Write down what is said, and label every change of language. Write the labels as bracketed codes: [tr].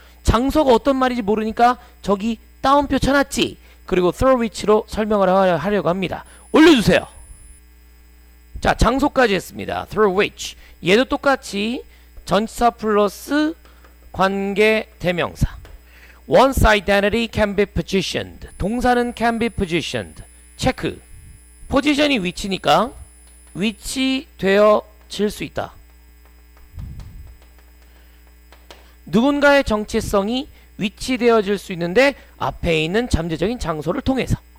[ko] 장소가 어떤 말인지 모르니까 저기 따옴표 쳐놨지. 그리고 [en] through which [ko] 로 설명을 하려고 합니다. 올려주세요. 자, 장소까지 했습니다. [en] through which [ko] 얘도 똑같이 전치사 플러스 관계 대명사. [en] One's identity can be positioned. [ko] 동사는 [en] can be positioned. [ko] 체크. 포지션이 위치니까 위치되어질 수 있다. 누군가의 정체성이 위치되어질 수 있는데 앞에 있는 잠재적인 장소를 통해서.